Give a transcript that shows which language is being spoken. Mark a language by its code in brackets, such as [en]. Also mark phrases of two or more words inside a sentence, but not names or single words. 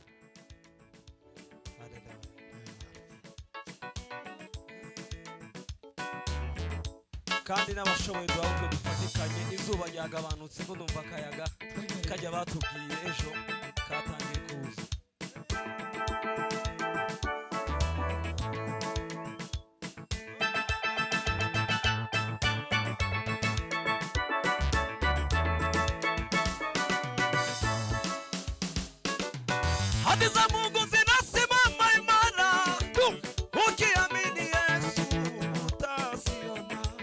[rw] Haleluya. Kandi n'abashoboye duhabwe dufatikanye izuba ryagabanutse ngo numva akayaga kajya batubwiye ejo katangiye kuza. [sw] Hadi za Mungu zinasimama imara, ukiamini Yesu utasiona.